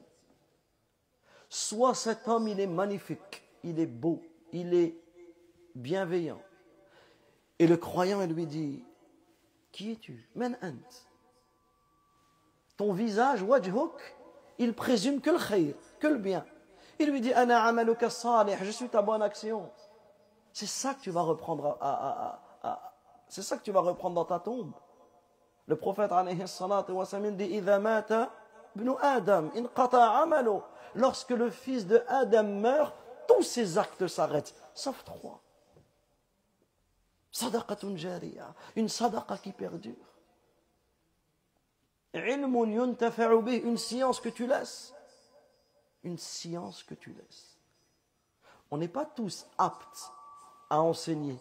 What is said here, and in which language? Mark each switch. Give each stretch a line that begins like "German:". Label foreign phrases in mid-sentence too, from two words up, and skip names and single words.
French: Soit cet homme, il est magnifique, il est beau, il est bienveillant. Et le croyant, il lui dit, qui es-tu?
Arabic: من أنت.
French: Ton visage, wajhuk, il présume que le khayr, que le bien. Il lui dit,
Arabic: أنا عملك الصالح,
French: je suis ta bonne action. C'est ça que tu vas reprendre c'est ça que tu vas reprendre dans ta tombe. Le prophète
Arabic: عليه الصلاة والسلام
French: dit
Arabic: إِذَا مَاتَ ابْنُ آدَمَ انْقَطَعَ عَمَلُهُ.
French: Lorsque le fils de Adam meurt, tous ses actes s'arrêtent, sauf trois.
Arabic: صدقة جارية,
French: une sadaqa qui perdure.
Arabic: علم ينتفع به,
French: une science que tu laisses. Une science que tu laisses. On n'est pas tous aptes à enseigner.